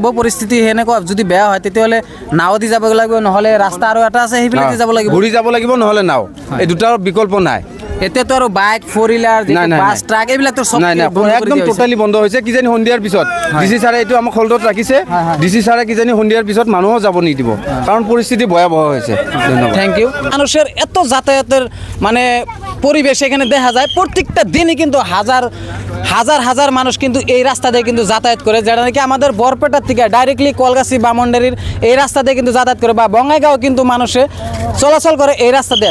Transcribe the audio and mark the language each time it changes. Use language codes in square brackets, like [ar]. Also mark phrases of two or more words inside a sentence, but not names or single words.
[as] পৰিস্থিতি সেনেকুৱা যদি বেয়া হয় তেতিয়াহ'লে নাও দি যাব লাগিব, নহ'লে ৰাস্তা আৰু এটা আছে সেইবিলাক যাব লাগিব, ঘূৰি যাব লাগিব, নহ'লে নাও, এই দুটাৰ বিকল্প নাই। এতিয়াতো আৰু বাইক, 4 হুইলাৰ, বাছ, ট্ৰাক এইবিলাকতো সব একদম টোটালি বন্ধ হৈছে। কিজানি সন্ধিয়াৰ পিছত ডিচি ছাৰে এইটো আমাক হোল্ডত ৰাখিছে, ডিচি ছাৰে কিজানি সন্ধিয়াৰ পিছত মানুহো যাব নিদিব, কাৰণ পৰিস্থিতি ভয়াৱহ হৈছে। ধন্যবাদ, [en] thank you. [bn] মানুষের এত যাতায়াতের মানে পরিবেশ এখানে দেখা যায়, প্রত্যেকটা দিনই কিন্তু হাজার মানুষ কিন্তু এই রাস্তা দিয়ে কিন্তু যাতায়াত করে, যেটা নাকি আমাদের বরপেটার থেকে ডাইরেক্টলি কলগাছি বামন্ডারির এই রাস্তা দিয়ে কিন্তু যাতায়াত করে, বা বঙ্গাইগাঁও কিন্তু মানুষে চলাচল করে এই রাস্তা দিয়ে।